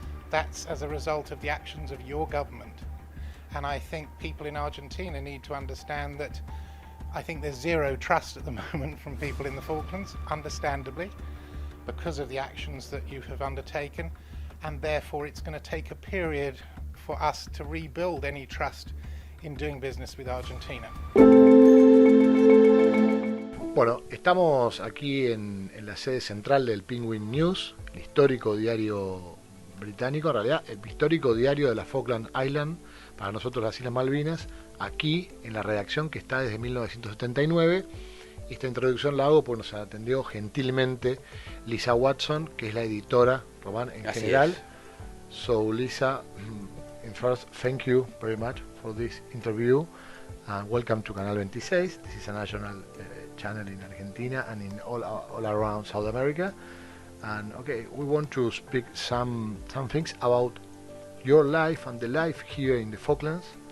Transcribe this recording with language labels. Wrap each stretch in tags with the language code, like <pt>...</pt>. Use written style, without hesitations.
<en>That's as a result of the actions of your government. And I think people in Argentina need to understand that I think there's zero trust at the moment from people in the Falklands, understandably, because of the actions that you have undertaken, and therefore it's going to take a period for us to rebuild any trust in doing business with Argentina.</en> <es>Bueno, estamos aquí en la sede central del Penguin News, el histórico diario británico, en realidad el histórico diario de la Falkland Island, para nosotros las Islas Malvinas, aquí en la redacción que está desde 1979. Esta introducción la hago porque nos atendió gentilmente Lisa Watson, que es la editora, Román, en Así general. es.</es> <en>So Lisa, first, thank you very much for this interview and welcome to Canal 26. This is a national channel in Argentina and in all around South America. And okay, we want to speak some things about your life and the life here in the Falklands.</en>